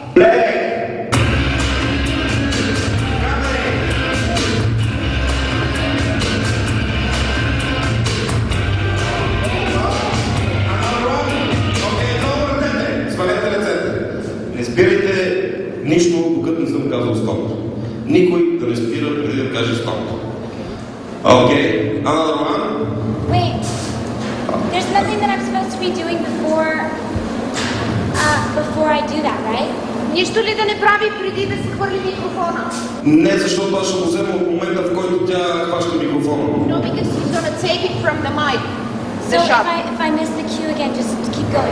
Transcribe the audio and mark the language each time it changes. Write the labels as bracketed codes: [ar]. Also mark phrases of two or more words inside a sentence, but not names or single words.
[bg] Свалете ръцете. Не спирайте нищо, докато не съм казал стоп. Никой да не спира преди да каже стоп. Окей. [en] Another one. Wait. There's nothing that I'm supposed to be doing before I do that, right? [bg] Нищо ли да не прави преди да се хвърли микрофона? Не, защото аз ще го взема от момента, в който тя хваща микрофона. [en] No, because she's gonna take it from the mic. So if I miss the cue again, just keep going.